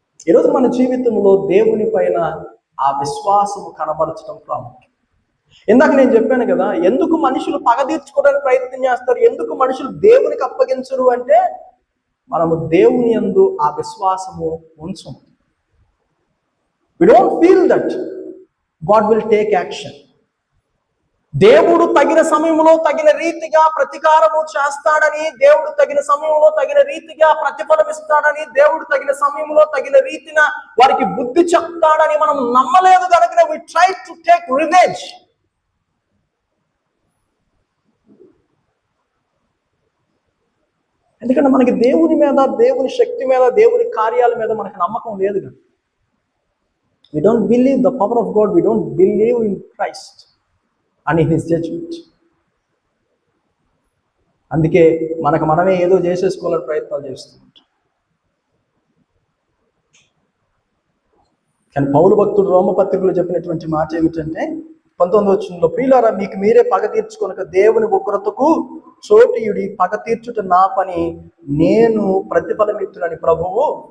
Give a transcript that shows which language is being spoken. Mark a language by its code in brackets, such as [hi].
[te] ఈరోజు మన జీవితంలో దేవుని పైన ఆ విశ్వాసము కనబరచడం ప్రాముఖ్యం. ఇందాక నేను చెప్పాను కదా, ఎందుకు మనుషులు పగ తీర్చుకోవడానికి ప్రయత్నం చేస్తారు, ఎందుకు మనుషులు దేవునికి అప్పగించరు అంటే, మనము దేవుని యందు ఆ విశ్వాసము ఉంచం. [en] We don't feel that God will take action. [te] దేవుడు తగిన సమయంలో తగిన రీతిగా ప్రతీకారము చేస్తాడని, దేవుడు తగిన సమయంలో తగిన రీతిగా ప్రతిఫలం ఇస్తాడని, దేవుడు తగిన సమయంలో తగిన రీతిన వారికి బుద్ధి చెప్తాడని మనం నమ్మలేదు కనుక [en] we try to take revenge. [te] ఎందుకంటే మనకి దేవుని మీద, దేవుని శక్తి మీద, దేవుని కార్యాల మీద మనకు నమ్మకం లేదు కదా. [en] We don't believe the power of God. We don't believe in Christ and in His judgment. [te] అందుకే మనమే ఏదో చేసేసుకోవాలని ప్రయత్నాలు చేస్తూ ఉంటాం. కానీ పౌలు భక్తుడు రోమపత్రికలో చెప్పినటువంటి మాట ఏమిటంటే 19వ వచనంలో, ప్రియులారా మీకు మీరే పగ తీర్చుకొనక దేవుని ఉగ్రతకు చోటీయుడి, పగ తీర్చుట నా పని, నేను ప్రతిఫలమిత్తునని ప్రభువు.